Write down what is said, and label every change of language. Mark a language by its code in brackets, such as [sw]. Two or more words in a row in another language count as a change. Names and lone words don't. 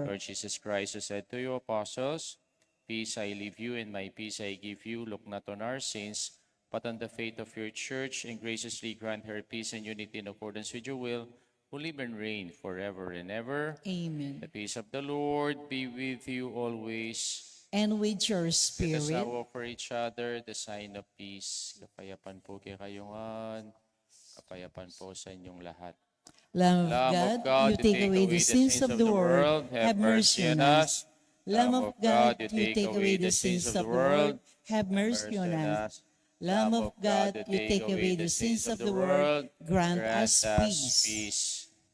[en] Lord Jesus Christ, who said to your apostles, "Peace I leave you, and my peace I give you," look not on our sins, but on the faith of your church, and graciously grant her peace and unity in accordance with your will, who live and reign forever and ever. Amen. The peace of the Lord be with you always. And with your Let us spirit, now offer each other the sign of peace. [tl] Kapayapan po kay kayungan. Kapayapan po sa inyong lahat. [en] Lamb of God, you take away the sins of the world, have mercy on us. Lamb of God, you take away the sins of the world, have mercy on us. Lamb of God, you take away the sins of the world, grant us peace.